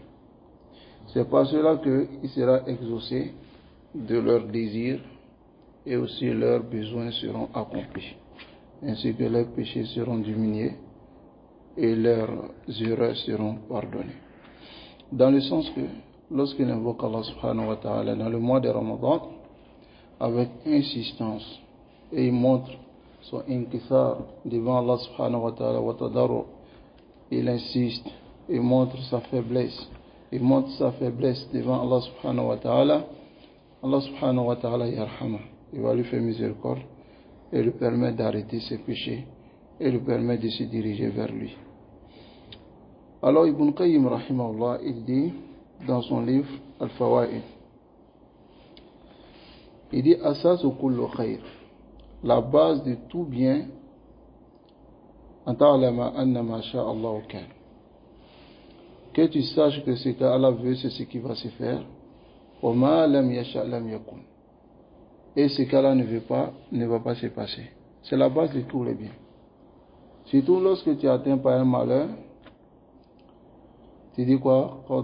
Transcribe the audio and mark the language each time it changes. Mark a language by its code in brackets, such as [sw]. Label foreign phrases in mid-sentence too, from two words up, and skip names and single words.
[fr] C'est par cela qu'il sera exaucé de leurs désirs et aussi leurs besoins seront accomplis, ainsi que leurs péchés seront diminués et leurs erreurs seront pardonnées. Dans le sens que lorsqu'il invoque Allah [ar] سبحانه وتعالى [fr] dans le mois de Ramadan avec insistance et il montre son inkisar devant Allah [ar] سبحانه وتعالى وتضرع, [fr] il insiste et montre sa faiblesse. Il montre sa faiblesse devant Allah [ar] سبحانه وتعالى. الله سبحانه وتعالى يرحم. [fr] Il va lui faire miséricorde et lui permet d'arrêter ses péchés et lui permet de se diriger vers lui. Alors Ibn Qayyim rahimahullah, il dit dans son livre Al-Fawaid, il dit [ar] أساس كل خير, [fr] la base de tout bien, [ar] أن تعلم أن ما شاء الله كان, [fr] que tu saches que ce qu'Allah veut, c'est ce qui va se faire. Et ce qu'Allah ne veut pas, ne va pas se passer. C'est la base de tous les biens. Surtout lorsque tu es atteint par un malheur, tu dis quoi?